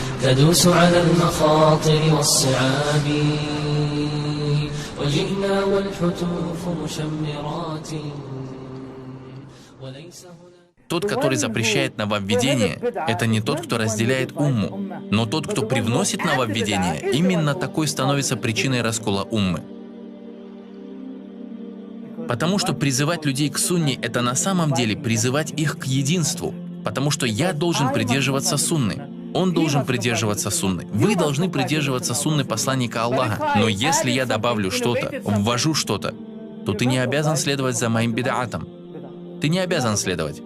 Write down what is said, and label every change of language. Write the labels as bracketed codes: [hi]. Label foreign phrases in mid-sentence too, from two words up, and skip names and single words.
[ar] ندوس على المخاطر والصعاب وجئنا والحتوف مشمرات وليس هنا. [ru] Тот, который запрещает нововведение, это не тот, кто разделяет умму, но тот, кто привносит нововведение, именно такой становится причиной раскола уммы. Потому что призывать людей к сунне – это на самом деле призывать их к единству, потому что я должен придерживаться сунны, он должен придерживаться сунны, вы должны придерживаться сунны посланника Аллаха, но если я добавлю что-то, ввожу что-то, то ты не обязан следовать за моим бидаатом, ты не обязан следовать.